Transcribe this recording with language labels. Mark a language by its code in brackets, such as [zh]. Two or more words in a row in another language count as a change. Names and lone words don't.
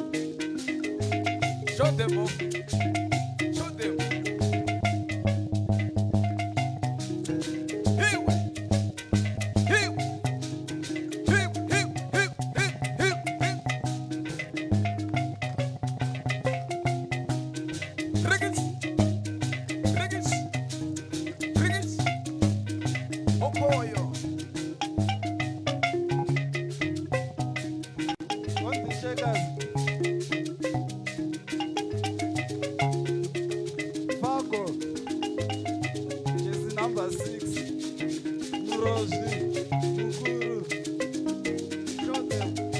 [en] Show them up. Show them. Hiwe. Hiwe. Hiwe. Hiwe. Hiwe. Hiwe. Riggins. Riggins. Riggins. Okoyo. On the shakers, Fako, jersey number 6, Murozi, Mukuru, show them.